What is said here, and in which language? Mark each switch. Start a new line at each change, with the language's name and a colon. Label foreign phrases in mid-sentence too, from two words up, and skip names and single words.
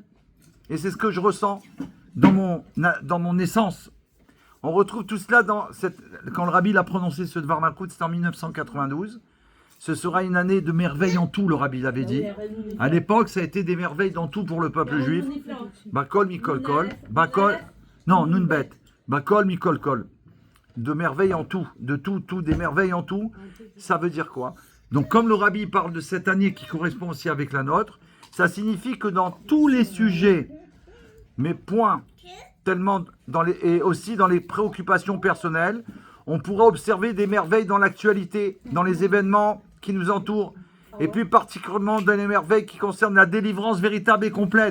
French: Et c'est ce que je ressens dans mon essence. On retrouve tout cela quand le Rabbi l'a prononcé ce
Hebrew: דבר מלכות,
French: c'était en 1992. Ce sera une année de merveilles en tout, le Rabbi l'avait dit. À l'époque, ça a été des merveilles dans tout pour le peuple juif.
Hebrew: בכל, מכל, כל. בכל, non, נ"ב. בכל, מכל, כל.
French: De merveilles en tout, de tout, des merveilles en tout. Ça veut dire quoi? Donc, comme le Rabbi parle de cette année qui correspond aussi avec la nôtre, ça signifie que dans tous les sujets, mais point, tellement et aussi dans les préoccupations personnelles, on pourra observer des merveilles dans l'actualité, dans les événements qui nous entourent, et plus particulièrement dans les merveilles qui concernent la délivrance véritable et complète.